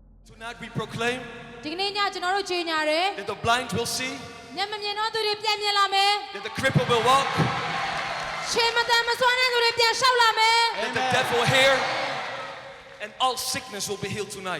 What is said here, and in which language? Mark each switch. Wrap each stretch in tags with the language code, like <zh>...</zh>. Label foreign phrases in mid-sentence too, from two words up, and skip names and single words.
<en>Tonight we proclaim</en> <my>ဒီကနေ့ညကျွန်တော်တို့ကြေညာတယ်</my> <en>that the blind will see,</en> <my>မျက်မမြင်သောသူတွေပြန်မြင်လာမယ်</my> <en>that the crippled will walk,</en> <my>ရှေးမတန်မစွမ်းတဲ့သူတွေပြန်လျှောက်လာမယ်</my> <en>that the deaf will hear, and all sickness will be healed tonight.</en>